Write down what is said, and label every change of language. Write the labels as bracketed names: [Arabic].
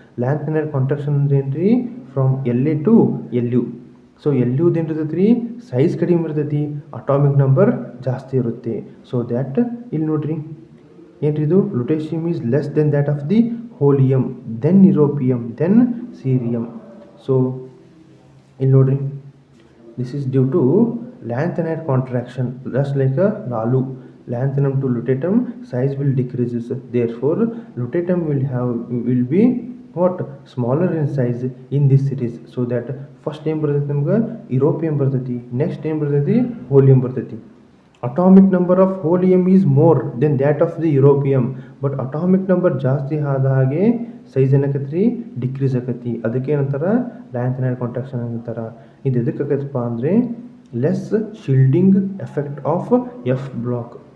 [English] lanthanide contraction [Kannada] ಅಂದ್ರೆ ಏನ್ರಿ, [English] From LA to LU. [Kannada] So LUದು ಏನು ಇರ್ತೈತಿ ರೀ, ಸೈಜ್ ಕಡಿಮೆ ಇರ್ತೈತಿ, ಅಟಾಮಿಕ್ ನಂಬರ್ ಜಾಸ್ತಿ ಇರುತ್ತೆ. [English] so that [Kannada] ಇಲ್ಲಿ ನೋಡ್ರಿ ಏನ್ರಿ ಇದು, [English] Lutetium is less than that of the holmium, then europium, then cerium. [Kannada] So ಇಲ್ಲಿ ನೋಡ್ರಿ, [English] this is due to lanthanide contraction, just like a LALU. Lanthanum to lutetium size will decreases, therefore lutetium will be what smaller in size in this series. So that first name ಬರ್ತೈತಿ ನಮ್ಗೆ europium ಬರ್ತೈತಿ, next time ಬರ್ತೈತಿ holmium ಬರ್ತೈತಿ. Atomic number of holmium is more than that of the europium, [Kannada] but atomic number ಜಾಸ್ತಿ ಆದ ಹಾಗೆ size ಏನಕತ್ರಿ decrease ಆಕತಿ. ಅದಕ್ಕೆ ಏನಂತಾರ ಲ್ಯಾಂಥನೈಡ್ ಕಾಂಟ್ರಾಕ್ಷನ್ ಅಂತಾರ. ಇದು ಎದಕ್ಕೆ ಆಕೈತಪ್ಪ ಅಂದರೆ [English] Less shielding effect of F block.